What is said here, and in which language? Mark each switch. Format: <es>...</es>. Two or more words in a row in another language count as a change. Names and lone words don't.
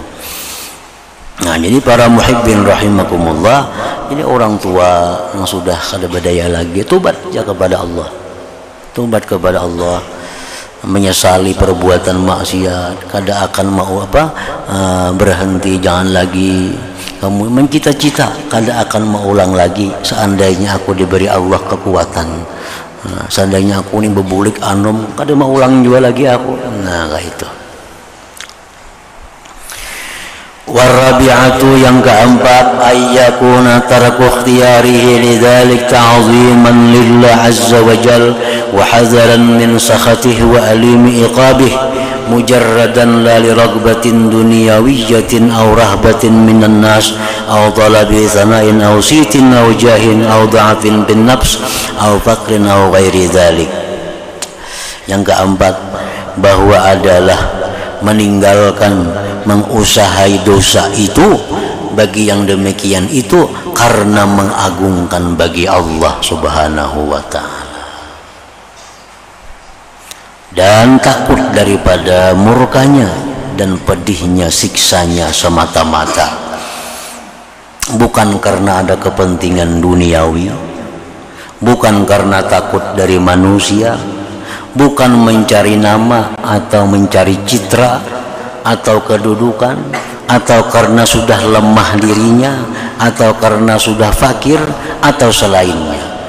<id>Nah, jadi para</id> <ar>المحبين رحمكم الله,</ar> <id>ini orang tua yang sudah kada berdaya lagi, tobat ya kepada Allah. Tobat kepada Allah, menyesali perbuatan maksiat, kada akan mau berhenti, jangan lagi kamu mencita-cita, kada akan mengulang lagi seandainya aku diberi Allah kekuatan.</id> <bjn>Nah, seandainya aku ini bebulik anom, kada mau ulang juga lagi aku.</bjn> <id>Nah, kayak itu.</id> <ar>Warabi'atu</ar> <id>yang keempat,</id> <ar>أن يكون تركه اختياره لذلك تعظيما لله عز وجل وحذرا من سخطه وأليم عقابه مجردا لا لرغبة دنيوية أو رهبة من الناس أو طلب ثناء أو صيت أو جاه أو ضعف بالنفس أو فقر أو غير ذلك.</ar> <id>Yang keempat, bahwa adalah meninggalkan mengusahai dosa itu bagi yang demikian itu karena mengagungkan bagi Allah</id> <ar>سبحانه وتعالى</ar> <id>dan takut daripada murkanya dan pedihnya siksanya semata-mata, bukan karena ada kepentingan duniawi, bukan karena takut dari manusia, bukan mencari nama atau mencari citra atau kedudukan, atau karena sudah lemah dirinya, atau karena sudah fakir, atau selainnya.</id>